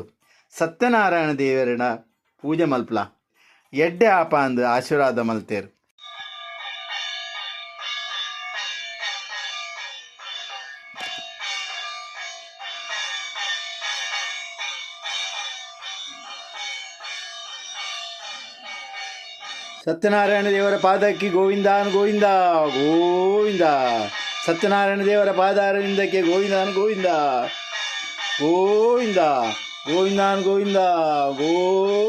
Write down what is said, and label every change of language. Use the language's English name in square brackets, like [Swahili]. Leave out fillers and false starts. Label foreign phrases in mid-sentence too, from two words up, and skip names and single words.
[Tulu] ಸತ್ಯನಾರಾಯಣ ದೇವರನ ಪೂಜೆ ಮಲ್ಪಲ ಎಡ್ಡೆ ಆಪ ಅಂದು ಆಶೀರ್ವಾದ ಮಲ್ತೇರು. ಸತ್ಯನಾರಾಯಣ ದೇವರ ಪಾದಕ್ಕೆ ಗೋವಿಂದಾನು ಗೋವಿಂದ ಗೋವಿಂದ. ಸತ್ಯನಾರಾಯಣ ದೇವರ ಪಾದಾರವಿಂದಕ್ಕೆ ಗೋವಿಂದಾನು ಗೋವಿಂದ ಗೋವಿಂದ ಗೋವಿಂದಾನು ಗೋವಿಂದ ಗೋ